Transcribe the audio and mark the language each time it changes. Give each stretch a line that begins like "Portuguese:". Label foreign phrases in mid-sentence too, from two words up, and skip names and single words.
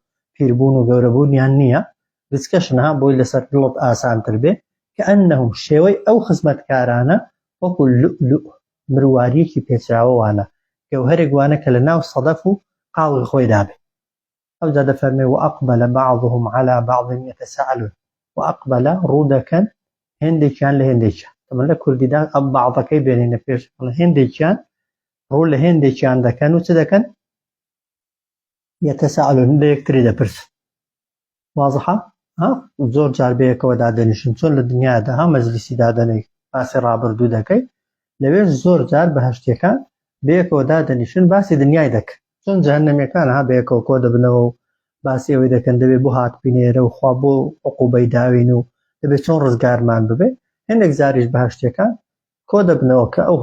Central Kurdish: پیربوون و گەورەبوونیان نییە بچکەشنها بۆی لەسەر دڵت ئاسانتر بێ كأنهم شێوەی ئەو خزمەتکارانە وەکو لؤلؤ مرواریەکی پێچراوەوانە گەوهەرێک وانە کە لە ناو سەدەف و قاوغی خۆی دابێ ئەو جا دەفەرمێ
Arabic: وأقبل بعضهم على بعض يتساءلون وأقبل
Central Kurdish: ڕوودەکەن هێندێکیان لە هێندێکیان طبعا لە کوردیدا ئەم بەعضەکەی بێنینە پێش هێندێکیان ڕوو لە هێندێکیان دەکەن و چ دەکەن يتساءلون لە یەکتری دەپرسن واضحە زۆر جار بەیەکەوە دادەنیشن چۆن لە دنیادا مەجلیسی دادەنەی باسی ڕابردوو دەکەی لەوێش زۆر جار بەهەشتیەکان بەیەکەوە دادەنیشن باسی دنیای دەکەن چۆن جەهەنەمیەکان بەیەکەوە کۆ دەبنەوە و باسی ئەوەی دەکەن دەبێت بۆ هاتبینێرە و خوا بۆ عقوبەی داوین و دەبێت چۆن ڕزگارمان ببێ هەندێک زاریش بەهەشتیەکان کۆ دەبنەوە کە ئەو